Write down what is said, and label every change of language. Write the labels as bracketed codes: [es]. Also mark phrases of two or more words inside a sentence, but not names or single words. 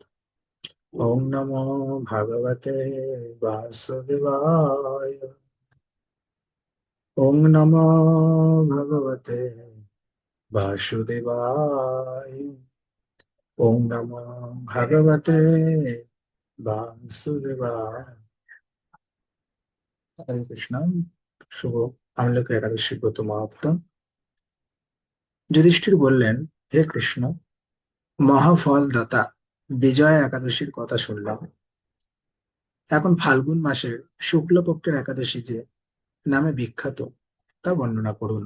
[sa] ओम नमो भगवते वासुदेवाय। ओम नमो भगवते वासुदेवाय। ओम नमो भगवते वासुदेवाय। हरे कृष्ण। [bn] শুভ আমলকি একাদশী ব্রত মাহাত্ম্য। যুধিষ্ঠির বললেন, হে কৃষ্ণ, মহাফলদাতা বিজয়া একাদশীর কথা শুনলাম। এখন ফাল্গুন মাসের শুক্লপক্ষের একাদশী যে নামে বিখ্যাত, তা বর্ণনা করুন।